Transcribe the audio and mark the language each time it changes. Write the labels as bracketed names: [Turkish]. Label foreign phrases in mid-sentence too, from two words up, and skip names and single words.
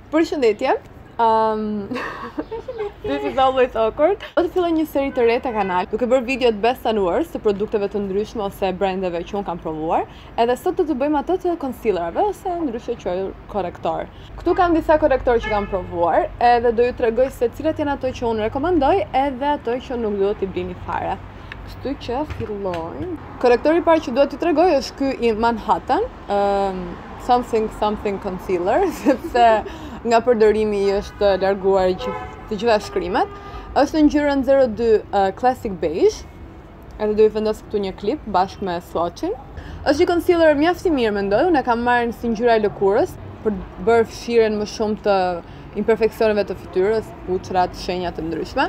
[Albanian] Përshëndetje. [English] This is always awkward. [Albanian] Do të filloj një seri të re te kanal, duke bërë video të [English] best and worst [Albanian] të produkteve të ndryshme ose brandeve që unë kam provuar. Edhe sot do të bëjmë ato të concealerave ose ndryshe quajtur korrektor. Këtu kam disa korrektor që kam provuar, edhe do ju tregoj se cilat janë ato që unë rekomandoj edhe ato që nuk duhet t'i blini fare. Kështu që fillojmë. Korrektori i parë që duhet t'i tregoj është ky i Manhattan, [English] something concealer, [Albanian] sepse nga përdorimi i është larguar të gjitha shkrimet. Është në ngjyrën 02 Classic Beige. Edhe do i vendos këtu një klip bashkë me swatchin. Është një concealer mjaft i mirë mendoj, unë e kam marrë si ngjyra e lëkurës për të bërë fshirjen më shumë të imperfeksioneve të fytyrës, puçrat, shenja të ndryshme.